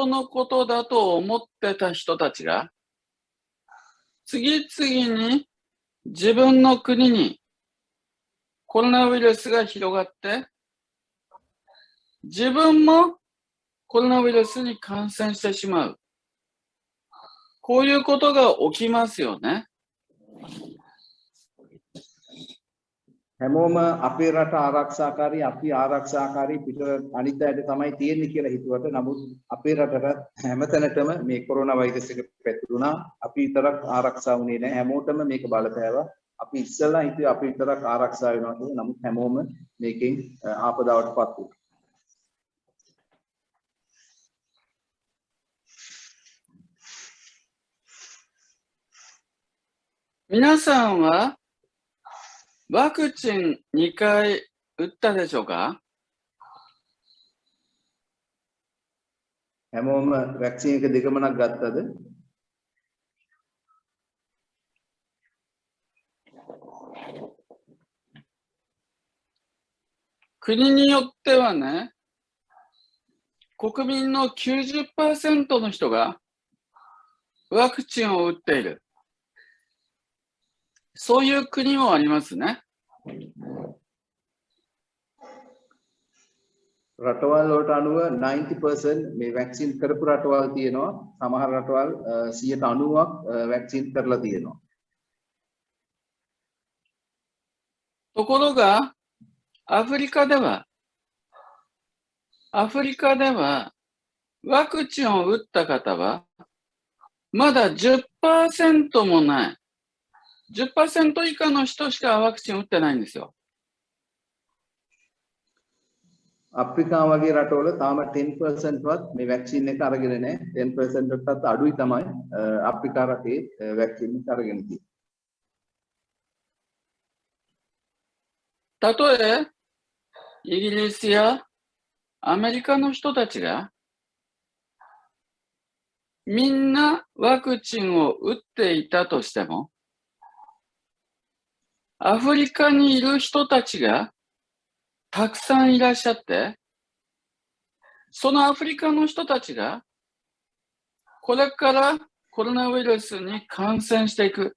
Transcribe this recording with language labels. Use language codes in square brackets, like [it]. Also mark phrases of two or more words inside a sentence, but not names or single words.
[ja] のことだと思ってた人たちが、次々に自分の国にコロナウイルスが広がって、自分もコロナウイルスに感染してしまう。こういうことが起きますよね。 [si] හැමෝම අපේ රට ආරක්ෂාකාරී අපි ආරක්ෂාකාරී පිට අනිත් අයට තමයි තියෙන්නේ කියලා හිතුවට නමුත් අපේ රටට හැමතැනටම මේ කොරෝනා වෛරස් එක පැතිරුණා. අපි විතරක් ආරක්ෂා වුණේ නැහැ. හැමෝටම මේක බලපෑවා. අපි ඉස්සෙල්ලා හිතුවේ අපි විතරක් ආරක්ෂා වෙනවා කියලා. නමුත් හැමෝම මේකෙන් ආපදාවටපත් වුණා. [ja] 皆さんはワクチン2回打ったでしょうか？ [si] හැමෝම වැක්සින් එක දෙකමනක් ගත්තද? [ja] 国によってはね、国民の 90% の人がワクチンを打っている。そういう国もありますね。 [si] රටවල් වලට අනුව 90% මේ වැක්සින් කරපු රටවල් තියෙනවා. සමහර රටවල් 90%ක් වැක්සින් කරලා තියෙනවා. [ja] ところが、アフリカではワクチンを打った方はまだ 10% もない。10% 以下の人しかワクチンを打ってないんですよ。 [si] අප්‍රිකා වගේ රටවල තාම 10%වත් මේ වැක්සින් එක අරගෙන නැහැ. 10%ටත් අඩුයි තමයි අප්‍රිකා රටේ වැක්සින් එක අරගෙන තියෙන්නේ. [ja] たとえイギリスやアメリカの人たちがみんなワクチンを打っていたとしても、アフリカにいる人たちがたくさんいらっしゃって、そのアフリカの人たちがこれからコロナウイルスに感染していく。